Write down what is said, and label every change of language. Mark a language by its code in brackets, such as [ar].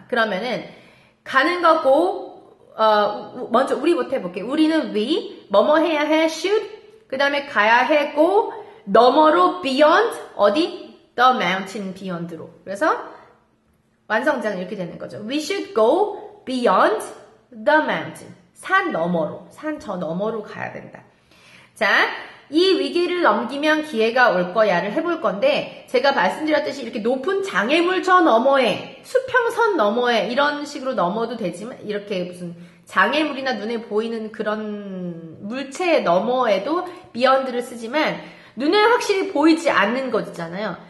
[ko] 그러면은 가는 거고 먼저 우리부터 해볼게요. 우리는 we 뭐뭐 해야 해 should 그 다음에 가야 해 go 너머로 beyond 어디 the mountain beyond로 그래서 완성장은 이렇게 되는 거죠. [en] We should go beyond the mountain. [ko] 산 너머로, 산 저 너머로 가야 된다. 자, 이 위기를 넘기면 기회가 올 거야를 해볼 건데 제가 말씀드렸듯이 이렇게 높은 장애물 저 너머에, 수평선 너머에 이런 식으로 넘어도 되지만 이렇게 무슨 장애물이나 눈에 보이는 그런 물체 너머에도 beyond를 쓰지만 눈에 확실히 보이지 않는 것 있잖아요.